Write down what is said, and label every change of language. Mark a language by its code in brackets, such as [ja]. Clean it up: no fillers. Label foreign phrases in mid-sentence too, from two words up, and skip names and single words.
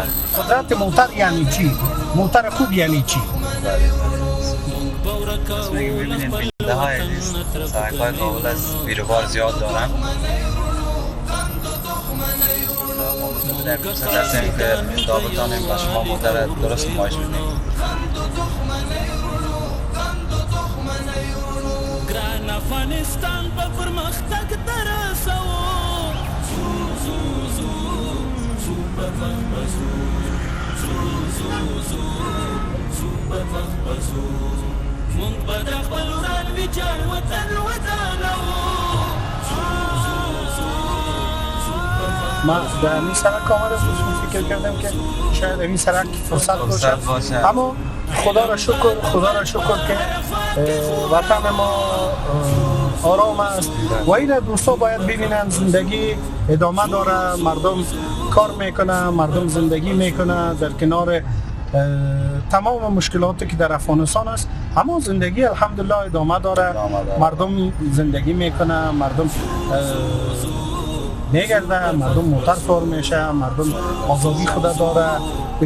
[fa] قدرت موتر یعنی چی؟ موتر خوب یعنی چی؟ ببینید بیننده های عزیز سرک های کابل از بیروبار زیاد دارن، ما در فرصت هستیم که تا بتانیم و شما موتر درست نمایش بدیم. [ps] ګران افغانستان په پرمختګ درسو مونږ به د خپل وران ویجاړ وطن ودانو. [fa] ما در این سرک آمده بودم فکر کردم که شاید این سرک فرصت باشه، اما خدا را شکر که وطن ما آرام است و این دوستا باید ببینن زندگی ادامه داره، مردم کار میکنه، مردم زندگی میکنه در کنار تمام مشکلاتی که در افغانستان است، اما زندگی الحمدلله ادامه داره، مردم زندگی میکنه، مردم میگرده، مردم موتر سوار میشه، مردم آزادی خدا داره دیگه.